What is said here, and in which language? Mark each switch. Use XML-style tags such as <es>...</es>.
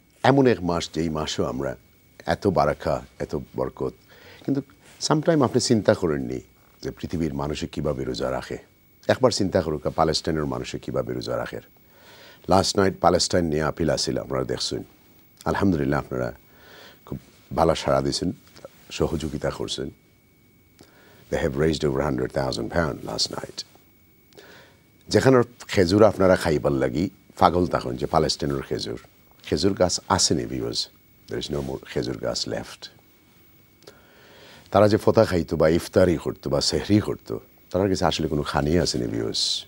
<bn>এমন এক মাস যেই মাসও আমরা এত বারাকা এত বরকত, কিন্তু সামটাইম আপনি চিন্তা করেননি যে পৃথিবীর মানুষে কীভাবে রোজা রাখে। একবার চিন্তা করুক প্যালেস্টাইনের মানুষে কীভাবে রোজা রাখে। লাস্ট নাইট প্যালেস্টাইন নিয়ে আপিল আসছিল, আপনারা দেখছেন। আলহামদুলিল্লাহ আপনারা খুব ভালো সাড়া দিয়েছেন, সহযোগিতা করছেন।</bn> <en>They have raised over 100,000 pounds last night.</en> <bn>যেখানে খেজুর আপনারা খাইবার লাগি পাগল তখন যে প্যালেস্টাইনের খেজুর গাছ আসেনি viewers,</bn> <en>there is no more</en> <bn>খেজুর গাছ লেফট। তারা যে ফতা খাইতো বা ইফতারি করতো বা সেহরি করতো, তার কাছে আসলে কোনো খানি আসেনি ভিউয়ার্স।</bn>